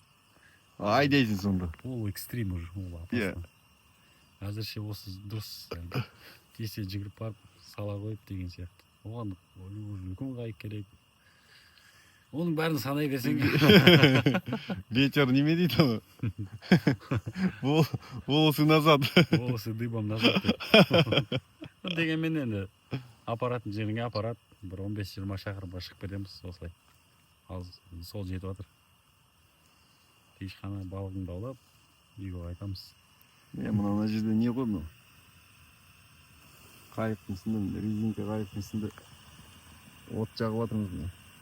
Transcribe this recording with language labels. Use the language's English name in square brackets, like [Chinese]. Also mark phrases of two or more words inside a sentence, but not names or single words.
[Kazakh] Ай дейсің сонда. Ол экстрим уже. Әзірше осы дұрыс. Тесе жүгіріп барып сала қойып деген сияқты. Оған үлкен қайық керек. Оның бәрін санай берсең. Ветер неме дейді оны? [Russian] Волосы назад. Волосы дыбом назад. [Kazakh] Дегенмен енді апаратын жеріңе апарат. Бір 15-20 шақырымға шығып береміз осылай. Ал сол жетіп жатыр. Пешхана балығыңды аулап, үйге қайтамыз. Мына жерде не ғой мынау? Қайықтың үстінде, резинка қайықтың үстінде от жағып жатырмыз мына.